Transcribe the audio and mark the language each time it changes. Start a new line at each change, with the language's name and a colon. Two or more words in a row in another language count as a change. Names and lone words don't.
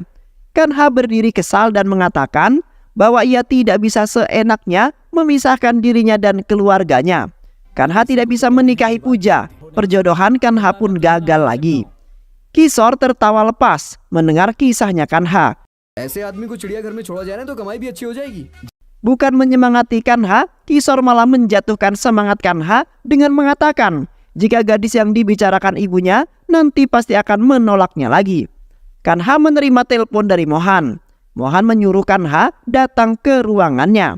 Indonesian: Kanha berdiri kesal dan mengatakan bahwa ia tidak bisa seenaknya memisahkan dirinya dan keluarganya. Kanha tidak bisa menikahi Puja. Perjodohan Kanha pun gagal lagi. Kishore tertawa lepas mendengar kisahnya Kanha.
Hindi: ऐसे आदमी को चिड़ियाघर में छोड़ा जाए ना तो कमाई भी अच्छी हो जाएगी.
Indonesian: Bukan menyemangati Kanha, Kishore malah menjatuhkan semangat Kanha dengan mengatakan jika gadis yang dibicarakan ibunya nanti pasti akan menolaknya lagi. Kanha menerima telepon dari Mohan. Mohan menyuruh Kanha datang ke ruangannya.